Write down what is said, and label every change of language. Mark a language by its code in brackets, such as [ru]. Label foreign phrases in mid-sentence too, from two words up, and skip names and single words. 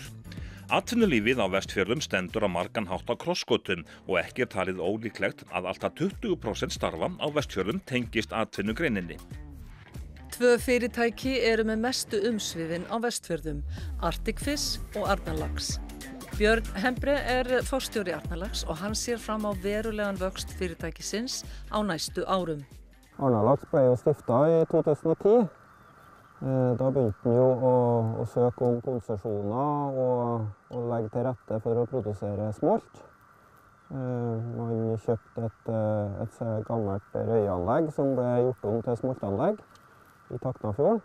[is] Atvinnulífið á Vestfjörðum stendur á margan hátt á krossgötum og ekki talið ólíklegt að alltaf 20% starfa á Vestfjörðum tengist atvinnugreininni. Tvö fyrirtæki með mestu umsvifin á Vestfjörðum, Arctic Fish og Arnarlax. Björn Hembre forstjóri Arnarlax og hann sér fram á verulegan vöxt fyrirtækisins á næstu árum. [no] Arnarlax ble jo stiftet i 2010. Da begynte han å søke om konsesjoner og legge til rette for å produsere smolt. Man kjøpte et gammelt røyanlegg som ble gjort om til smoltanlegg i Taknafjorden.